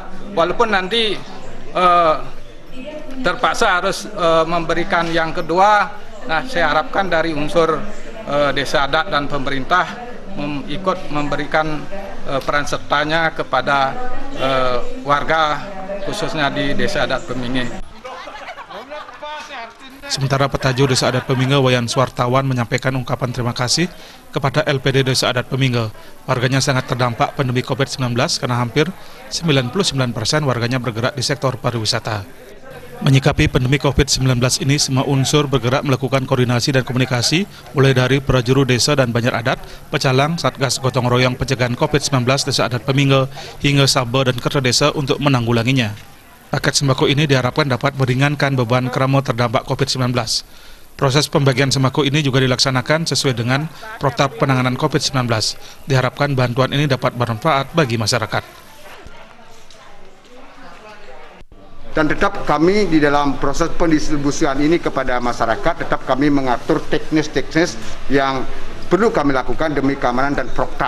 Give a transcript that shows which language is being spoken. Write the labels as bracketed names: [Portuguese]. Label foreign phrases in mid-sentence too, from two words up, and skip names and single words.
[Indonesian] Walaupun nanti terpaksa harus memberikan yang kedua, nah saya harapkan dari unsur Desa Adat dan pemerintah ikut memberikan peran sertanya kepada warga khususnya di Desa Adat Peminge. Sementara Petaju Desa Adat Peminge Wayan Suartawan menyampaikan ungkapan terima kasih kepada LPD Desa Adat Peminge. Warganya sangat terdampak pandemi COVID-19 karena hampir 99% warganya bergerak di sektor pariwisata. Menyikapi pandemi COVID-19 ini, semua unsur bergerak melakukan koordinasi dan komunikasi mulai dari prajuru desa dan Banjar Adat, pecalang, Satgas Gotong Royong Pencegahan COVID-19 Desa Adat Peminge, hingga Sabe dan Kerta Desa untuk menanggulanginya. Paket sembako ini diharapkan dapat meringankan beban kerama terdampak COVID-19. Proses pembagian sembako ini juga dilaksanakan sesuai dengan protap penanganan COVID-19. Diharapkan bantuan ini dapat bermanfaat bagi masyarakat. Dan tetap kami di dalam proses pendistribusian ini kepada masyarakat, tetap kami mengatur teknis-teknis yang perlu kami lakukan demi keamanan dan protap.